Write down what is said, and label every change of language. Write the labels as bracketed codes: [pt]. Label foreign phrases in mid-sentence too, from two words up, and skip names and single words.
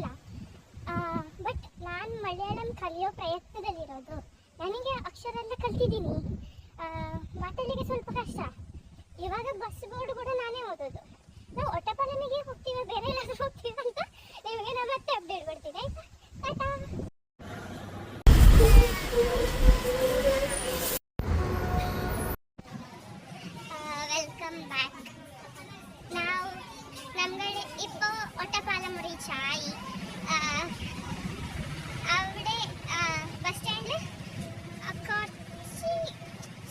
[kn] ಬಟ್ ನಾನು ಮಲಯಾಳಂ ಕಲಿಯೋ ಪ್ರಯತ್ನದಲ್ಲಿರೋದು. ನನಗೆ ಅಕ್ಷರ ಎಲ್ಲ ಕಲ್ತಿದ್ದೀನಿ, ಮಾತಾಡಲಿಕ್ಕೆ ಸ್ವಲ್ಪ ಕಷ್ಟ. ಇವಾಗ ಬಸ್ ಬೋರ್ಡ್ ಕೂಡ ನಾನೇ ಓದೋದು. ನಾವು ಒಟ್ಟಪಾಲಮಿಗೆ ಹೋಗ್ತೀವಿ, ಬೇರೆ ಎಲ್ಲಾದ್ರೂ ಹೋಗ್ತೀವಿ ಅಂತ ನಿಮಗೆ ನಾನು ಮತ್ತೆ ಅಪ್ಡೇಟ್ ಕೊಡ್ತೀನಿ ಆಯ್ತಾ. ಟಾಟಾ. [en] welcome back. [ml] ನಾವು നമ്മുടെ ഇപ്പോൾ ഒറ്റപ്പാലം റീച്ചായി. അവിടെ ബസ് സ്റ്റാൻഡിൽ കുറച്ച്